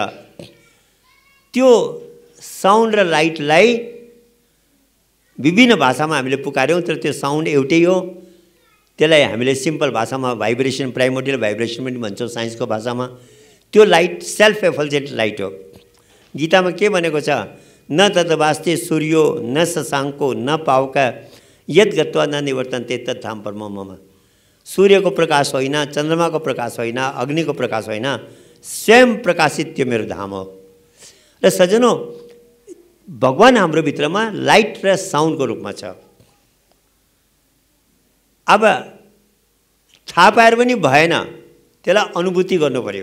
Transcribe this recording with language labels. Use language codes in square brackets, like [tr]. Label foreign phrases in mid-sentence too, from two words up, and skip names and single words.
[ne] त्यो साउन्ड र लाइटलाई विभिन्न भाषामा हामीले पुकार्यौँ, तर त्यो साउन्ड एउटै हो। त्यसलाई हामीले सिम्पल भाषामा भाइब्रेसन, [en] primordial vibration [ne] पनि भन्छौँ साइन्सको भाषामा। त्यो लाइट [en] self effulgent light [ne] हो। गीतामा के भनेको छ, [sa] न तद्वास्ते सूर्यो न शशाङ्को न पावका यद गत्वा न निवर्तन्ते तत्धाम परम मम। [ne] सूर्यको प्रकाश होइन, चन्द्रमाको प्रकाश होइन, अग्निको प्रकाश होइन, स्वयं प्रकाशित त्यो मेरो धाम हो। र सजनों, भगवान हाम्रो भित्रमा लाइट र साउन्डको रूपमा छ। अब थाहा पाएर पनि भएन, त्यसलाई अनुभूति गर्नु पर्यो।